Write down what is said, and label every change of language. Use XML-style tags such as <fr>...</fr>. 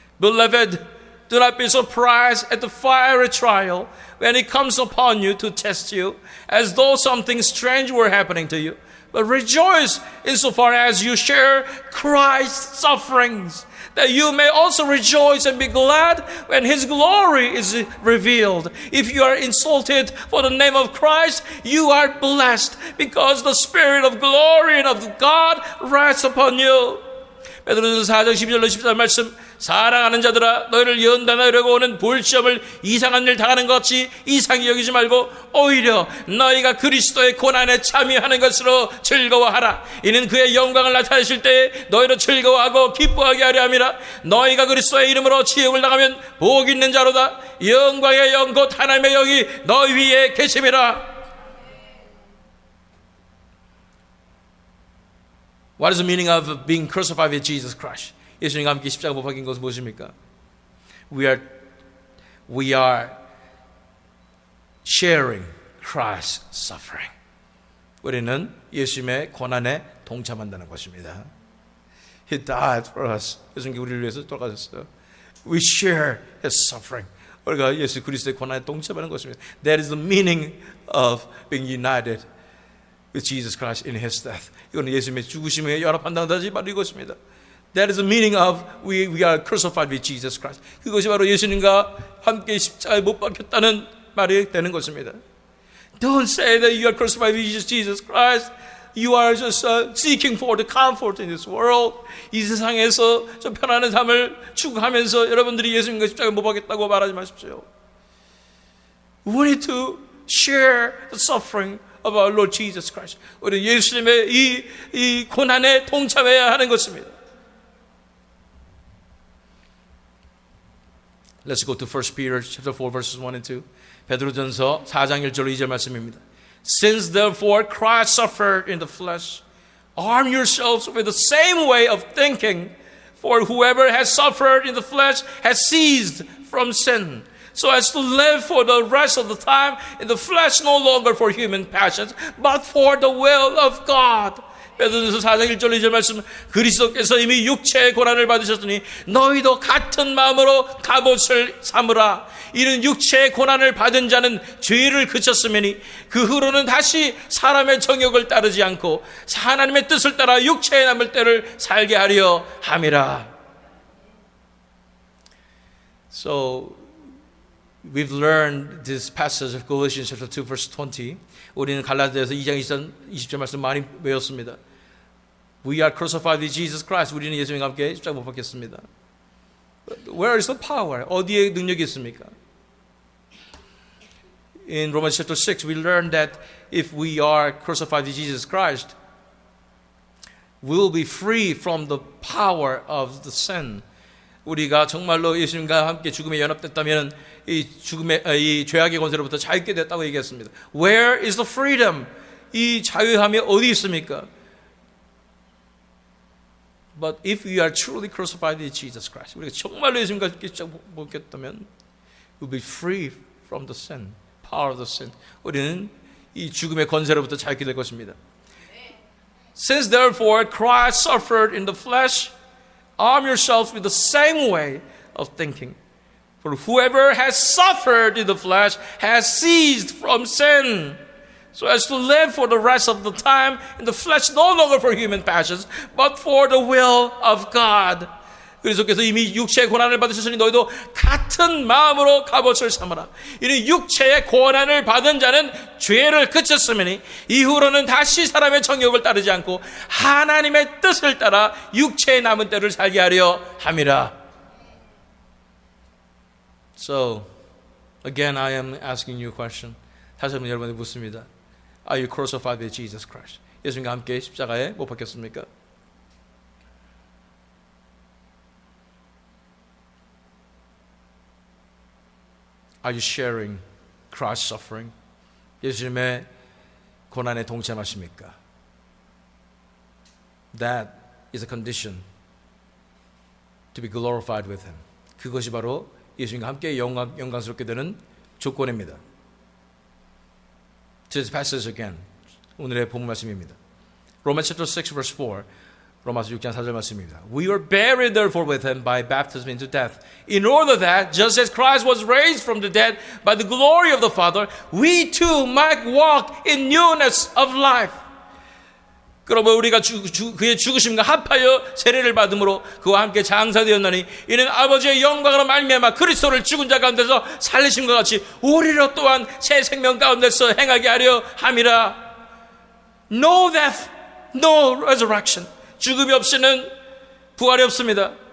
<en>Beloved, do not be surprised at the fiery trial when it comes upon you to test you, as though something strange were happening to you. But rejoice insofar as you share Christ's sufferings, that you may also rejoice and be glad when His glory is revealed. If you are insulted for the name of Christ, you are blessed, because the Spirit of glory and of God rests upon you.</en> <ko>베드로전서 4장 12절로 14절 말씀. 사랑하는 자들아 너희를 연단하려고 오는 볼시험을 이상한 일 당하는 것 같이 이상히 여기지 말고 오히려 너희가 그리스도의 고난에 참여하는 것으로 즐거워하라. 이는 그의 영광을 나타내실 때에 너희로 즐거워하고 기뻐하게 하려 함이라. 너희가 그리스도의 이름으로 지옥을 당하면 복 있는 자로다. 영광의 영 곧 하나님의 영이 너희 위에 계심이라.</ko> <en>What is the meaning of being crucified with Jesus Christ?</en> <ko>예수님과 함께 십자가 못 박힌 것은 무엇입니까?</ko> <en>We are sharing Christ's suffering.</en> <ko>우리는 예수님의 고난에 동참한다는 것입니다.</ko> <en>He died for us.</en> <ko>예수님께 우리를 위해서 돌아가셨어요.</ko> <en>We share His suffering.</en> <ko>우리가 예수 그리스도의 고난에 동참하는 것입니다.</ko> <en>That is the meaning of being united with Jesus Christ in His death.</en> <ko>이거는 예수님의 죽으심에 연합한다는 것이 바로 이것입니다.</ko> <en>That is the meaning of we are crucified with Jesus Christ.</en> <ko>그것이 바로 예수님과 함께 십자가에 못 박혔다는 말이 되는 것입니다.</ko> <en>Don't say that you are crucified with Jesus Christ. You are just seeking for the comfort in this world.</en> <ko>이 세상에서 좀 편안한 삶을 추구하면서 여러분들이 예수님과 십자가에 못 박혔다고 말하지 마십시오.</ko> <en>We need to share the suffering of our Lord Jesus Christ.</en> <ko>우리 예수님의 이 고난에 동참해야 하는 것입니다.</ko> <en>Let's go to 1 Peter chapter 4 verses 1 and 2.</en> <ko>베드로전서 4장 1절 2절 말씀입니다.</ko> <en>Since therefore Christ suffered in the flesh, arm yourselves with the same way of thinking, for whoever has suffered in the flesh has ceased from sin, so as to live for the rest of the time in the flesh, no longer for human passions, but for the will of God.</en> <ko>베드로전서 4장 1절 2절 말씀, 그리스도께서 이미 육체의 고난을 받으셨으니 너희도 같은 마음으로 갑옷을 삼으라. 이는 육체의 고난을 받은 자는 죄를 그쳤으니 그 후로는 다시 사람의 정욕을 따르지 않고 하나님의 뜻을 따라 육체에 남을 때를 살게 하려 함이라.</ko> <en>So we've learned this passage of Galatians chapter 2 verse 20.</en> <ko>우리는 갈라디아서 2장 20절 말씀 많이 외웠습니다.</ko> <en>We are crucified with Jesus Christ.</en> <ko>우리는 예수님과 함께 십자가 못 박혔습니다.</ko> <en>Where is the power?</en> <ko>어디에 능력이 있습니까?</ko> <en>In Romans chapter 6, we learn that if we are crucified with Jesus Christ, we will be free from the power of the sin.</en> <ko>우리가 정말로 예수님과 함께 죽음에 연합됐다면 이 죄악의 권세로부터 자유케 됐다고 얘기했습니다.</ko> <en>Where is the freedom?</en> <ko>이 자유함이 어디 있습니까?</ko> <en>But if we are truly crucified with Jesus Christ,</en> <ko>우리가 정말로 예수님과 함께 못 꼈다면,</ko> <en>we'll be free from the sin, power of the sin.</en> <ko>우리는 이 죽음의 권세로부터 자유케 될 것입니다.</ko> <en>Since therefore Christ suffered in the flesh, arm yourselves with the same way of thinking. For whoever has suffered in the flesh has ceased from sin, so as to live for the rest of the time in the flesh, no longer for human passions, but for the will of God.</en> <ko>그리스도께서 이미 육체의 고난을 받으셨으니 너희도 같은 마음으로 갑옷을 삼으라. 이는 육체의 고난을 받은 자는 죄를 그쳤으니 이후로는 다시 사람의 정욕을 따르지 않고 하나님의 뜻을 따라 육체의 남은 때를 살게 하려 함이라.</ko> <en>So, again I am asking you a question.</en> <ko>다시 한번 여러분이 묻습니다.</ko> <en>Are you crucified with Jesus Christ?</en> <ko>예수님과 함께 십자가에 못 박혔습니까?</ko> <en>Are you sharing Christ's suffering?</en> <ko>예수님의 고난에 동참하십니까?</ko> <en>That is a condition to be glorified with Him.</en> <ko>그것이 바로 예수님과 함께 영광스럽게 되는 조건입니다.</ko> <en>This passage again.</en> <ko>오늘의 본문 말씀입니다.</ko> <en>Romans chapter 6 verse 4.</en> <ko>로마서 6장 4절 말씀입니다.</ko> <en>We were buried therefore with him by baptism into death, in order that, just as Christ was raised from the dead by the glory of the Father, we too might walk in newness of life.</en> <ko>그러므로 우리가 그의 죽으심과 합하여 세례를 받음으로 그와 함께 장사되었나니 이는 아버지의 영광으로 말미암아 그리스도를 죽은 자 가운데서 살리심과 같이 우리로 또한 새 생명 가운데서 행하게 하려 함이라.</ko> <en>No death, no resurrection.</en> <ko>죽음이 없이는 부활이 없습니다.</ko>